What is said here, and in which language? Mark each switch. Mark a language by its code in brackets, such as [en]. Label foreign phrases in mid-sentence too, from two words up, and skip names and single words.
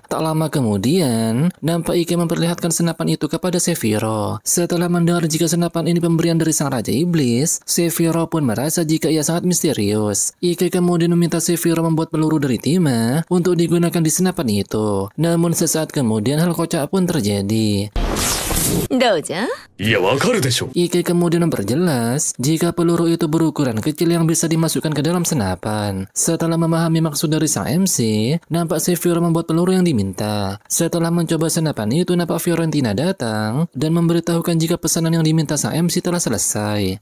[id] Tak lama kemudian, nampak Ike memperlihatkan senapan itu kepada Sephiroth. Setelah mendengar jika senapan ini pemberian dari sang Raja Iblis, Sephiroth pun merasa jika ia sangat misterius. Ike kemudian meminta Sephiroth membuat peluru dari timah untuk digunakan di senapan itu. Namun sesaat kemudian hal kocak pun terjadi. [ja] どうじゃ？いや、わかるでしょ。 [id] Ike kemudian memperjelas jika peluru itu berukuran kecil yang bisa dimasukkan ke dalam senapan. Setelah memahami maksud dari sang MC, nampak Sephiroth membuat peluru yang diminta. Setelah mencoba senapan itu, nampak Fiorentina datang dan memberitahukan jika pesanan yang diminta sang MC telah selesai.